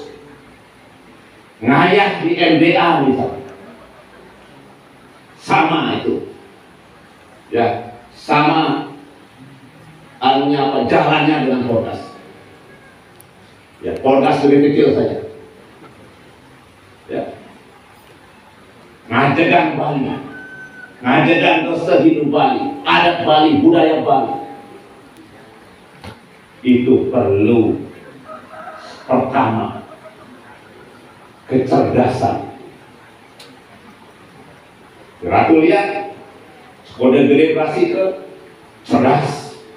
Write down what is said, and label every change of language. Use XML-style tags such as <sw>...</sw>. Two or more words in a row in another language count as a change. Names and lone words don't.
<id>Ngayah di MDA misalnya, sama itu, ya, sama anunya apa, jalannya dengan Porgas. Ya, Porgas lebih kecil saja. Ya, ngajagan Bali, ngajagan dosa hidup Bali, adat Bali, budaya Bali. Itu perlu pertama kecerdasan. Ratu lihat kode generasi ke cerdas.</id>